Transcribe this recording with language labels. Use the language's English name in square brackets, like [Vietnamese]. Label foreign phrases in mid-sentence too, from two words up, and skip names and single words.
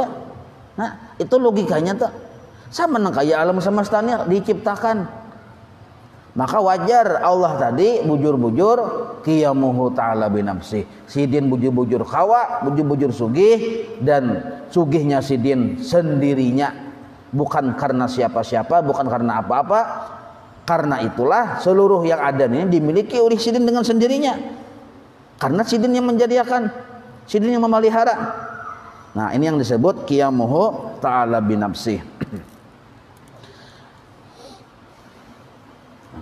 [Indonesian] Nah, itu logikanya tuh. [Banjar] Sama nang kaya alam semestanya diciptakan. Maka wajar Allah tadi bujur-bujur [Arabic] قيامه تعالى بنفسه. [Banjar] Sidin bujur-bujur kawa, bujur-bujur sugih, dan sugihnya sidin sendirinya, [Indonesian] bukan karena siapa-siapa, bukan karena apa-apa. Karena itulah seluruh yang ada ini dimiliki oleh sidin dengan sendirinya. Karena sidin yang menjadikan, sidin yang memelihara. Nah, ini yang disebut [Arabic] قيامه تعالى بنفسه.